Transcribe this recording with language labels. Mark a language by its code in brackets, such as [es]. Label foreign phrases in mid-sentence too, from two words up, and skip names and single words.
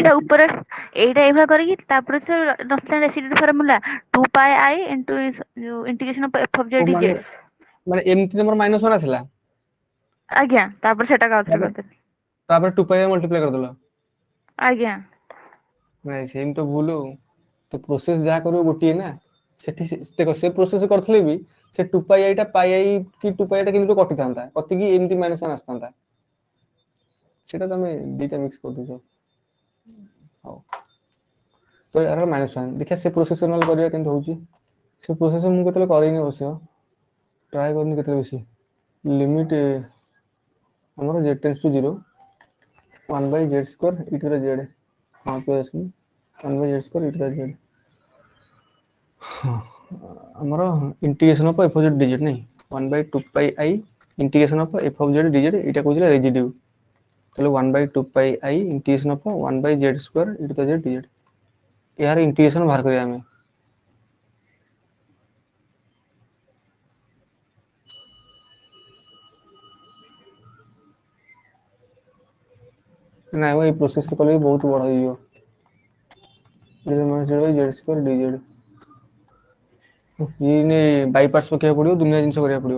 [or] ଏଇଟା ଉପରେ ଏଇଟା ଏଇଭଳିଆ କରିକି ତାପରେ ସେ ନଥିଲା [en] residue formula 2πi into [or] ଯୋଉ [en] integration of f of z [or] ମାନେ dz। ମାନେ ଏମିତି ତମର -1 ଆସିଲା, ଆଜ୍ଞା ତାପରେ ସେଟା ଆଉଥରେ କରିଦେଲି। ତାପରେ 2π ମଲ୍ଟିପ୍ଲାଏ କରିଦେଲ। ଆଜ୍ଞା। ନାଇଁ ସେମିତି ତ ଭୁଲ ଆଉ। ତ ପ୍ରୋସେସ ଯାହା କରିବ ଗୋଟିଏ ନା। ସେଠି ଦେଖ ସେ ପ୍ରୋସେସ କରିଥିଲେ ବି ସେ 2πi ଟା πi କି 2πi ଟା କେମିତି କଟିଥାନ୍ତା, କଟିକି ଏମିତି -1 ଆସିଥାନ୍ତା। ସେଟା ତମେ ଦିଟା ମିକ୍ସ କରିଦଉଛ। ହଉ ତ ଏହାର -1 ଦେଖିବା ସେ ପ୍ରୋସେସ ନହେଲେ କରିବା କେମିତି ହଉଛି। ସେ ପ୍ରୋସେସ ମୁଁ କେତେବେଳେ କରିନି ଅବଶ୍ୟ, ଟ୍ରାଏ କରିନି କେତେବେଳେ ବେଶୀ। ଲିମିଟ ଆମର z → 0 1/z² [en] e to the z। [or] ହଁ [en] plus 1/z² e to the z. [or] ହଁ ଆମର [en] integration of f of z dz [or] ନାଇଁ 1/2πi [en] integration of f of z dz [or] ଏଇଟା କହୁଥିଲା ରେଜିଡ୍ୟୁ। ତାহଲେ 1/2πi [en] integration of 1/z² e to the z dz. [or] ଏହାର ଇଣ୍ଟିଗ୍ରେସନ ବାହାର କରିବା ଆମେ। ନାଇଁ ମ ଏଇ ପ୍ରୋସେସ କଲେ ବି ବହୁତ ବଡ ହେଇଯିବ। z² dz ବାଇପାର୍ଟସ ପକେଇବାକୁ ପଡିବ, ଦୁନିଆ ଜିନିଷ କରିବାକୁ ପଡିବ।